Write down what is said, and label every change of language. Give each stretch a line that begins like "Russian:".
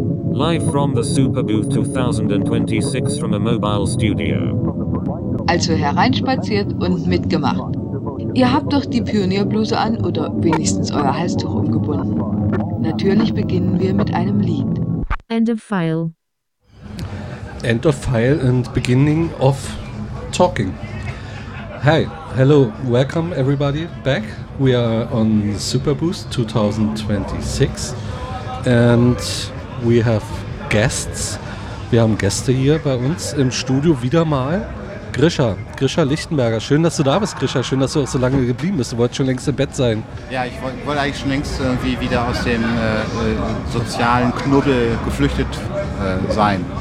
English: Live from the Super Booth 2026 from a mobile studio.
German: Also hereinspaziert und mitgemacht. Ihr habt doch die Pionierbluse an oder wenigstens euer Halstuch umgebunden. Natürlich beginnen wir mit einem Lied.
English: End of file. End of file and beginning of talking. Hey, hello, welcome everybody back. We are on Superboost 2026 and we have guests.
German: Wir haben Gäste hier bei uns im Studio wieder mal. Grischa Lichtenberger. Schön, dass du da bist, Grischa. Schön, dass du auch so lange geblieben bist. Du wolltest schon längst im Bett sein. Ja, ich wollte eigentlich schon längst irgendwie wieder aus dem sozialen Knubbel geflüchtet sein.